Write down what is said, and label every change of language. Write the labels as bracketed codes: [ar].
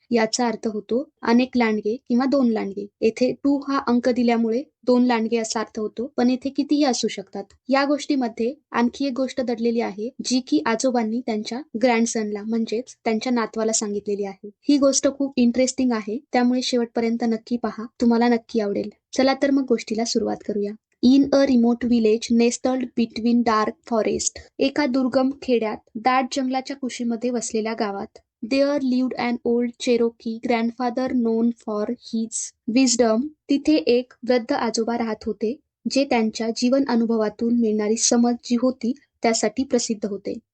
[mr] याचा अर्थ होतो अनेक लांडगे किंवा दोन लांडगे. येथे टू हा अंक दिल्यामुळे दोन लांडगे असा अर्थ होतो, पण येथे कितीही असू शकतात. या गोष्टीमध्ये आणखी एक गोष्ट दडलेली आहे, जी की आजोबांनी त्यांच्या ग्रँडसनला म्हणजेच त्यांच्या नातवाला सांगितलेली आहे. ही गोष्ट खूप इंटरेस्टिंग आहे, त्यामुळे शेवटपर्यंत नक्की पहा, तुम्हाला नक्की आवडेल. चला तर मग गोष्टीला सुरुवात करूया. [en] In a remote village nestled between dark forest. [mr] एका दुर्गम खेड्यात दाट जंगलाच्या कुशीमध्ये वसलेल्या गावात [en] There lived an old Cherokee grandfather known for his wisdom. [mr] तिथे एक वृद्ध आजोबा राहत होते, जे त्यांच्या जीवन अनुभवातून मिळणारी समज जी होती त्यासाठी प्रसिद्ध होते.